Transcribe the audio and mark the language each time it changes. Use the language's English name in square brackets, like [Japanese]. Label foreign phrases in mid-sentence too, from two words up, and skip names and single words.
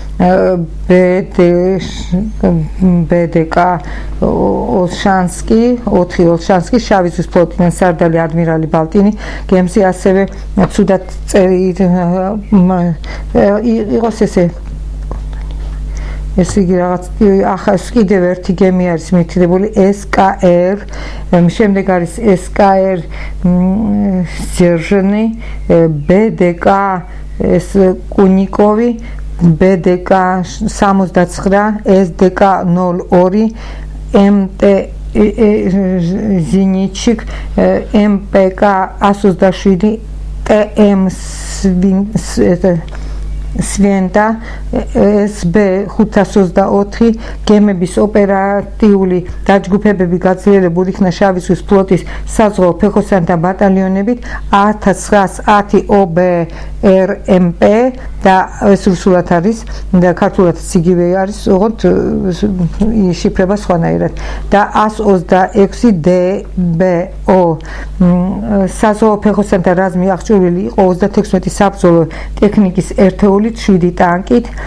[Georgian] BDK ოლშანსკი, 4 ოლშანსკი, შავი ზღვის ფლოტიდან სარდალი ადმირალი ბალტინი გემზე, ასევე ცუდად იყოს ეს იგი რაღაც ახალ კიდევ ერთი გემი არის მითითებული SKR, შემდეგ არის SKR Zherzhny, BDK Kunikovi, BDK 69, SDK 02, MT Zinichik, MPK 127, TM სვენდა SB 524 გემების ოპერატიული დაჯგუფებები გაძლიერებულ იქნა შავი ზღვის ფლოტის საზღვაო ფეხოსანთა ბატალიონებით 1910 OBRMP და ეს რუსულად არის და ქართულადაც იგივე არის, ოღონდ შიფრება სხვანაირად და 126 DBO საზღვაო ფეხოსანთა რაზმი აღჭურვილი იყო 36 საბრძოლო ტექნიკის ერთეულით, 7 ტანკით,